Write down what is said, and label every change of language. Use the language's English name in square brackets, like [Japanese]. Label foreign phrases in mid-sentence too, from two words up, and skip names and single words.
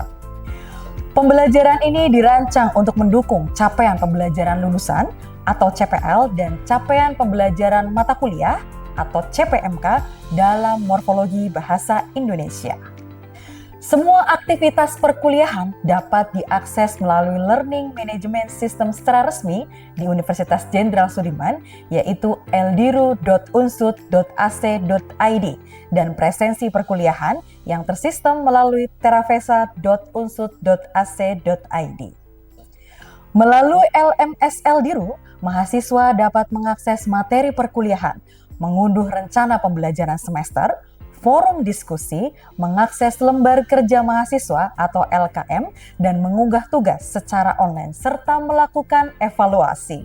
[Indonesian] Pembelajaran ini dirancang untuk mendukung capaian pembelajaran lulusan atau CPL dan capaian pembelajaran mata kuliah atau CPMK dalam Morfologi Bahasa Indonesia. Semua aktivitas perkuliahan dapat diakses melalui [English] Learning Management System [Indonesian] secara resmi di Universitas Jenderal Sudirman, yaitu eldiru.unsud.ac.id, dan presensi perkuliahan yang tersistem melalui teravesa.unsud.ac.id. Melalui LMS Eldiru, mahasiswa dapat mengakses materi perkuliahan, mengunduh rencana pembelajaran semester, forum diskusi, mengakses lembar kerja mahasiswa atau LKM, dan mengunggah tugas secara online serta melakukan evaluasi.